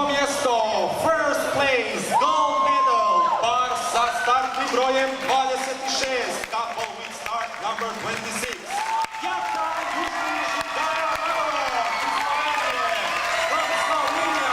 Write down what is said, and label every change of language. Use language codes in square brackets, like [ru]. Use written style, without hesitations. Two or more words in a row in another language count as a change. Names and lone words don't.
[hr] mjesto, [en] first place, gold medal, [hr] par sa startnim brojem 26, [en] couple with start number 26. Jaka Južnić i Dara Marovo, from Slovenija.